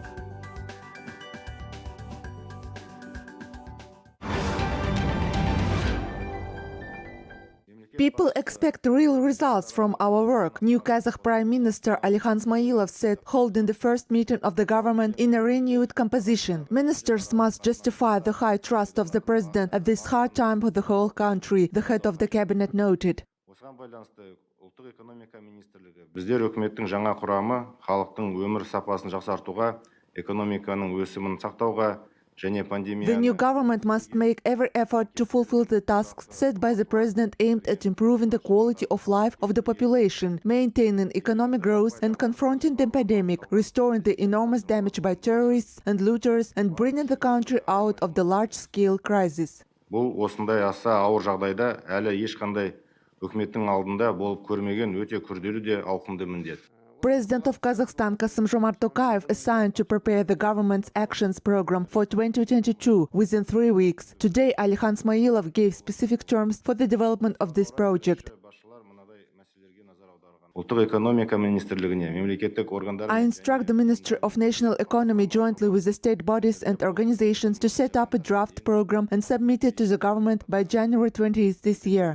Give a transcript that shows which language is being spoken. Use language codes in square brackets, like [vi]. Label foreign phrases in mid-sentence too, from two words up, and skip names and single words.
[en] People expect real results from our work, new Kazakh Prime Minister Alihan Ismailov said, holding the first meeting of the government in a renewed composition. Ministers must justify the high trust of the president at this hard time for the whole country, the head of the cabinet noted. [kk] Біздер үкіметтің жаңа құрамы халықтың өмір сапасын жақсартуға, экономиканың өсімін сақтауға, [en] The new government must make every effort to fulfill the tasks set by the president aimed at improving the quality of life of the population, maintaining economic growth and confronting the pandemic, restoring the enormous damage by terrorists and looters, and bringing the country out of the large-scale crisis. [kk] Бұл осындай аса ауыр жағдайда әлі ешқандай үкіметтің алдында болып көрмеген өте күрделі де ауқымды міндет. [en] President of Kazakhstan Kassym-Jomart Tokayev assigned to prepare the government's actions program for 2022 within 3 weeks. Today, Alihan Ismailov gave specific terms for the development of this project. I instruct the Ministry of National Economy jointly with the state bodies and organizations to set up a draft program and submit it to the government by January 20th this year.